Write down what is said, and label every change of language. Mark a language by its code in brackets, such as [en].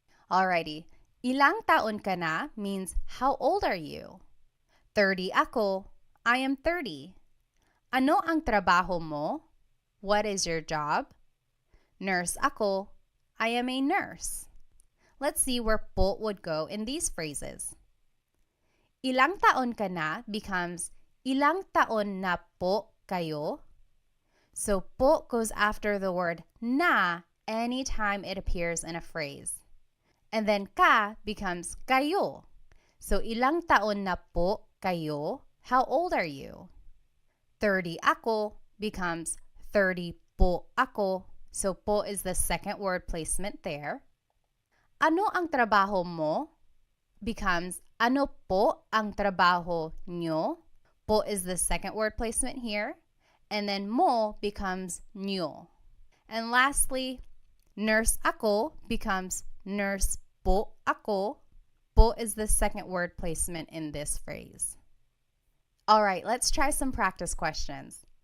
[en] Alrighty, [tl] ilang taon ka na [en] means how old are you? [tl] 30 ako, [en] I am 30. [tl] Ano ang trabaho mo? [en] What is your job? [tl] Nurse ako, [en] I am a nurse. Let's see where po would go in these phrases. [tl] Ilang taon ka na becomes ilang taon na po kayo. [en] So po goes after the word na anytime it appears in a phrase. And then [tl] ka becomes kayo. So ilang taon na po kayo? [en] How old are you? 30 ako becomes [tl] 30 po ako. [en] So po is the second word placement there. [tl] Ano ang trabaho mo becomes ano po ang trabaho nyo. [en] Po is the second word placement here. And then mo becomes nyo. And lastly, nurse ako becomes [tl] nurse po ako. [en] Po is the second word placement in this phrase. All right, let's try some practice questions.